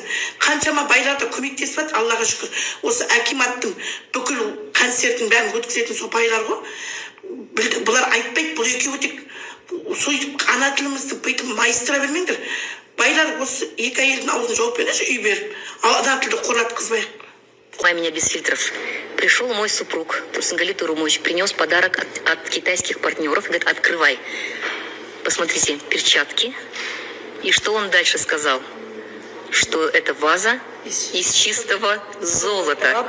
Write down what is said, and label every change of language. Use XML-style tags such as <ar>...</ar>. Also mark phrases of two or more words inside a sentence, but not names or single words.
<kk>Қаншама байлар да көмектесіп жатыр, Аллаға шүкір. Осы Акиматтың бүкіл концертін бәрін өткізетін сол байлар ғой. Бұлар айтпайды, бұл екеуі тек сөйтіп ана тілімізді бүйтіп майыстыра бермеңдер. Байлар осы екі әйелдің аузын жауып беріңізші, үй беріп. Ана тілді қоратқызбайық.</kk> <ru>Снимай меня без фильтров. Пришел мой супруг, Турсунгали Турумович, принес подарок от китайских партнеров. Говорит, открывай. Посмотрите, перчатки. И что он дальше сказал? Что это ваза из чистого золота.</ru>